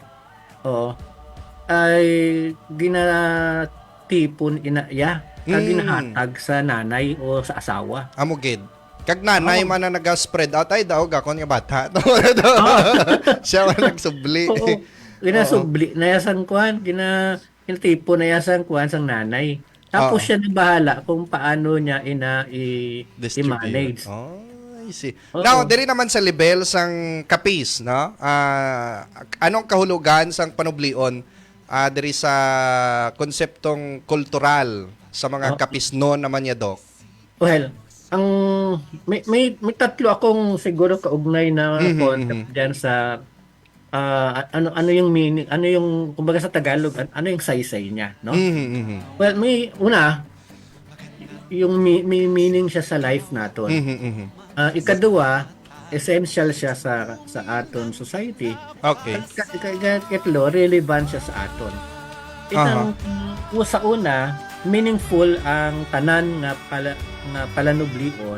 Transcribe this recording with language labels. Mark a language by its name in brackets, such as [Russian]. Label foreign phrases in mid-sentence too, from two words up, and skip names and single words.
[Hiligaynon] O, ay ginatipon inaya, ginahatag sa nanay o sa asawa. Amugid. Kag nanay man na nag-spread out ay daw gakon nga bata. Siya man nagsubli. Oo. Ginasubli na yasan kuan, kinatipo na yasan kuan sang nanay. Tapos Oo. [Filipino] siya na bahala kung paano niya [Hiligaynon] Distribute. i-manage. [English] Oh, I see. [Hiligaynon] Oo. Now, diri naman sa level sang kapis, no? [Filipino] Anong kahulugan [Hiligaynon] sang panublion diri sa konseptong kultural sa mga kapis noon naman niya, Doc? Well, [Filipino] ang may tatlo akong siguro kaugnay na concept diyan sa ano yung meaning, ano yung kumbaga sa Tagalog, ano yung saysay niya, no? Mhm. Well, may una yung may meaning siya sa life naton. Mhm. [Hiligaynon] Ikadua, essential siya sa aton society. Okay. Ikatlo, relevant siya sa aton. Itang sa una, meaningful ang tanan nga palanublion.